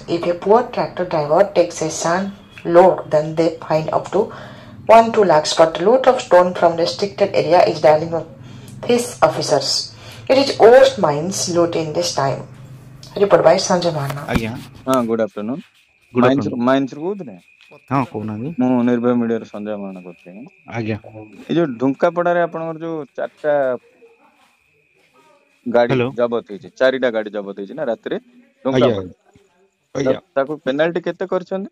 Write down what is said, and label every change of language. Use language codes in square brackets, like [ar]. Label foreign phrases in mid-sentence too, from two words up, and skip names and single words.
[en] If a poor tractor driver takes a sand load, then they fine up to 1-2 lakhs. But loot of stone from restricted area is dealing with these officers. It is worst mines loot in this time. Report by Sanjay Mahana. [or] ଆଜ୍ଞା [en] हाँ good afternoon [or] ଗୁଡ୍ ମାଇନ୍ସ ଆଫ୍ଟରନୁନ୍। ମାଇନ୍ସ ରୁ କହୁଥିଲେ ହଁ କହୁନାହାନ୍ତି। ମୁଁ ନିର୍ଭୟ ମିଡିଆର ସଞ୍ଜୟ ମହାନା କହୁଥିଲି। ଆଜ୍ଞା ଏ ଯୋଉ ଢୁଙ୍କାପଡାରେ ଆପଣଙ୍କର ଯୋଉ 4ଟା ଗାଡି ହ୍ୟାଲୋ ଜବତ ହେଇଛି 4ଟା ଗାଡି ଜବତ ହେଇଛି ନା ରାତିରେ ଆଜ୍ଞା ଢୁଙ୍କାପଡା ଆଜ୍ଞା ତାକୁ ପେନାଲ୍ଟି କେତେ କରିଛନ୍ତି